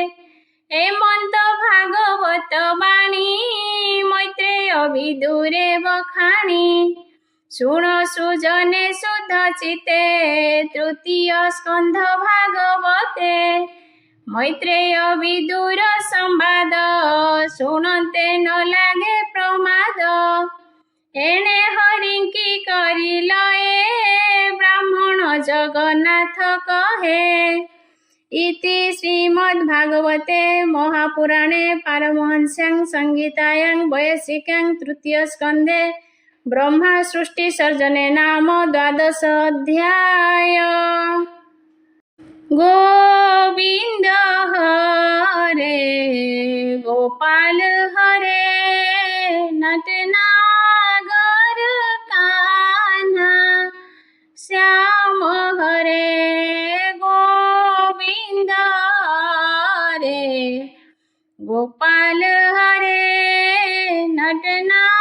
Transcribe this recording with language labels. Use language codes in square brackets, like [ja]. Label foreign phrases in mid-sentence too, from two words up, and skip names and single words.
[or] ଏମନ୍ତ ଭାଗବତ ବାଣୀ ମୈତ୍ରେୟ ବିଦୁରେ ବଖାଣି ଶୁଣ ସୁଜନେ ଶୁଦ୍ଧ ଚିତେ ତୃତୀୟ ସ୍କନ୍ଧ ଭାଗବତେ ମୈତ୍ରେୟ ବିଦୁର ସମ୍ବାଦ ଶୁଣନ୍ତେ ନ ଲାଗେ ପ୍ରମାଦ ଏଣେ ହରିଙ୍କି କରିଲ ଏ ବ୍ରାହ୍ମଣ ଜଗନ୍ନାଥ କହେ [sa] ଇତି ଶ୍ରୀମଦ୍ଭାଗବତେ ମହାପୁରାଣେ ପାରମହଂସ୍ୟାଂ ସଂହିତାୟାଂ ବୈୟାସିକ୍ୟାଂ ତୃତୀୟ ସ୍କନ୍ଧେ ब्रह्मा सृष्टि सर्जने नाम 12 अध्याय [hi] गोविंद हरे गोपाल हरे नटनागर कान्हा श्याम हरे गोविंद हरे गोपाल हरे नटना